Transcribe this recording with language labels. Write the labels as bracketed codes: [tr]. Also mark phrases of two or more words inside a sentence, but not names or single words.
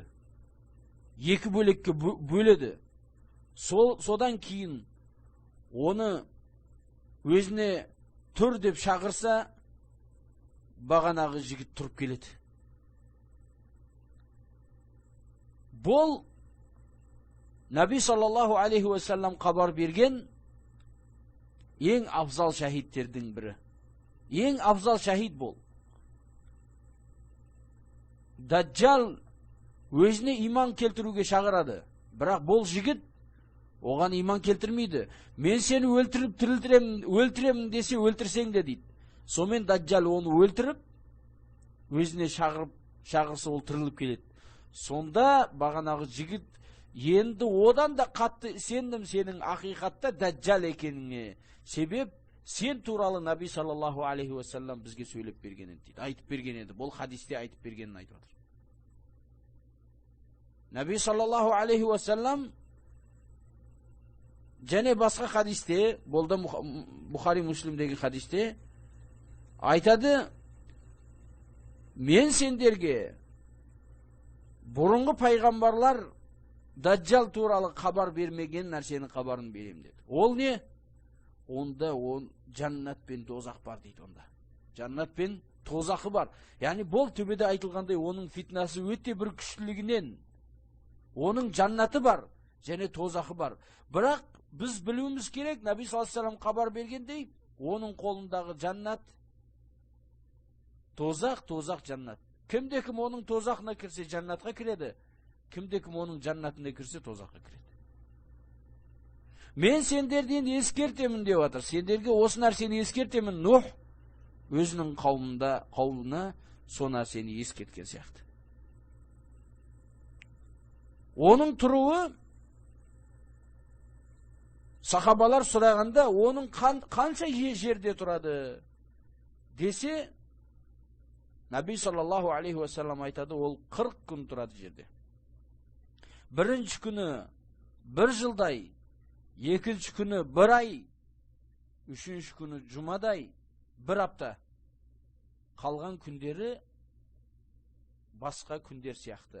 [kk] Екі бөлекке бөледі. Содан кейін оны өзіне тұр деп шақырса, бағанағы жігіт тұрып келеді. Бұл Наби [ar] صلى الله عليه وسلم [kk] хабар берген ең афзал шахидтердің бірі. Ең афзал шахид бол. Даджал өзіне иман келтіруге шақырады. Бірақ бұл жігіт оған иман келтірмейді. Мен сені өлтіремін десе, өлтірсең де дейді. Сомен Даджал оны өлтіріп, өзіне шақырса ол тіріліп келеді. Сонда бағанағы жігіт енді одан да қатты сендім сенің ақиқатта Даджал екеніңе. Себеп сен туралы Наби [ar] صلى الله عليه وسلم [kk] бізге сөйлеп бергенін дейді. Айтып берген еді. Бұл хадисте айтып бергенін айтып отыр. Наби [ar] صلى الله عليه وسلم [kk] және басқа хадисте, болды Бухари Муслимдегі хадисте айтады, мен сендерге бұрынғы пайғамбарлар Даджал туралы хабар бермеген нәрсенің хабарын берем деді. Ол не? Онда жаннат пен тозақ бар дейді онда. Жаннат пен тозақы бар. Яғни бұл төбеде айтылғандай оның фитнасы өте бір күштілігінен оның жаннаты бар және тозақы бар. Бірақ біз білуіміз керек, Наби [ar] صلى الله عليه وسلم [kk] хабар бергендей, оның қолындағы жаннат тозақ жаннат. Кімде-кім оның тозақына кірсе жаннатқа кіреді, кімде-кім оның жаннатына кірсе тозаққа кіреді. Мен сендерден ескертемін деп отыр. Сендерге осы нәрсені ескертемін. Нух өзінің қауымына со нәрсені ескерткен сияқты. Оның тұруы сахабалар сұрағанда, оның қанша жерде тұрады десе, Наби [ar] صلى الله عليه وسلم [kk] айтады, ол 40 күн тұрады жерде. Бірінші күні 1 жылдай, екінші күні 1 ай, үшінші күні жұмадай, 1 апта. Қалған күндері басқа күндер сияқты.